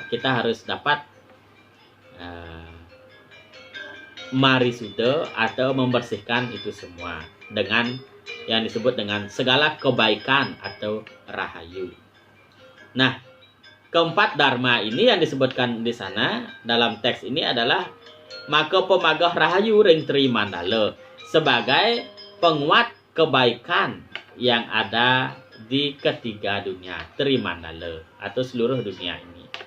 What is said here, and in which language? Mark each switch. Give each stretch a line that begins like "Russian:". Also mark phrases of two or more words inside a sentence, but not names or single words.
Indonesian: Kita harus dapat marisuda atau membersihkan itu semua dengan yang disebut dengan segala kebaikan atau rahayu. Nah, keempat dharma ini yang disebutkan di sana dalam teks ini adalah
Kawi: maka pemagah rahayu ring tri mandala
Indonesian: sebagai penguat kebaikan yang ada di ketiga dunia, tri mandala atau seluruh dunia ini.